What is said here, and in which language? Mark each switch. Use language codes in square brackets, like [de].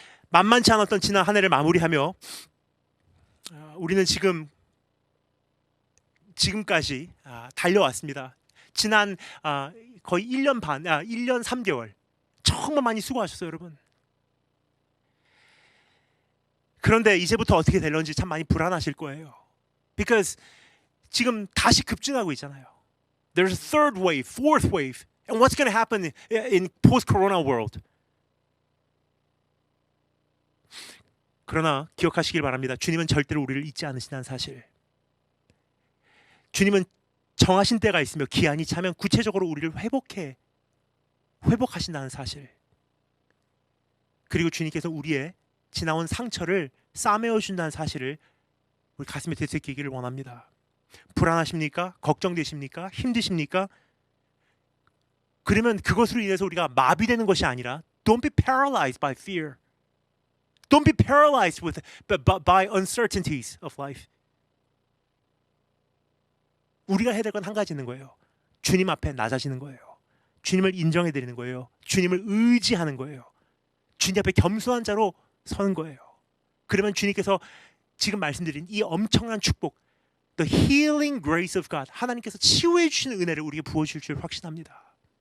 [ko] 만만치 않았던 지난 한 해를 마무리하며 우리는 지금까지 달려왔습니다. 지난 거의 1년 반, 1년 3개월 정말 많이 수고하셨어요, 여러분. 그런데 이제부터 어떻게 될런지 참 많이 불안하실 거예요. Because 지금 다시 급증하고 있잖아요. [en] There's a third wave, fourth wave. And what's going to happen in post-corona world? [ko] 그러나 기억하시길 바랍니다. 주님은 절대로 우리를 잊지 않으신다는 사실. 주님은 정하신 때가 있으며 기한이 차면 구체적으로 우리를 회복하신다는 사실. 그리고 주님께서 우리의 지나온 상처를 싸매어 준다는 사실을 우리 가슴에 되새기기를 원합니다. 불안하십니까? 걱정되십니까? 힘드십니까? 그러면 그것으로 인해서 우리가 마비되는 것이 아니라 [en] Don't be paralyzed by fear. Don't be paralyzed by uncertainties of life. [ko] 우리가 해야 될 건 한 가지 있는 거예요. 주님 앞에 낮아지는 거예요. 주님을 인정해드리는 거예요. 주님을 의지하는 거예요. 주님 앞에 겸손한 자로 서는 거예요. 그러면 주님께서 지금 말씀드린 이 엄청난 축복, [en] The healing grace of God, [ko] 하나님께서 치유해 주시는 은혜를 우리에게 부어주실 줄 확신합니다.